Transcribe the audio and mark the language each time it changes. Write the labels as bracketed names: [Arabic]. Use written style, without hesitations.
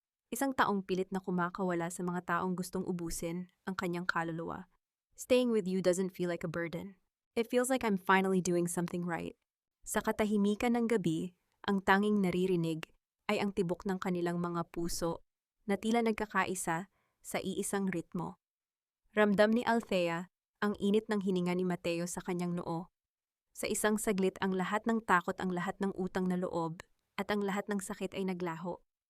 [Filipino] Isang taong pilit na kumakawala sa mga taong gustong ubusin ang kanyang kaluluwa. [English] Staying with you doesn't feel like a burden. It feels like I'm finally doing something right. [Filipino] Sa katahimikan ng gabi, ang tanging naririnig ay ang tibok ng kanilang mga puso na tila nagkakaisa sa iisang ritmo. Ramdam ni Althea ang init ng hininga ni Mateo sa kanyang noo. Sa isang saglit, ang lahat ng takot, ang lahat ng utang na loob, at ang lahat ng sakit ay naglaho.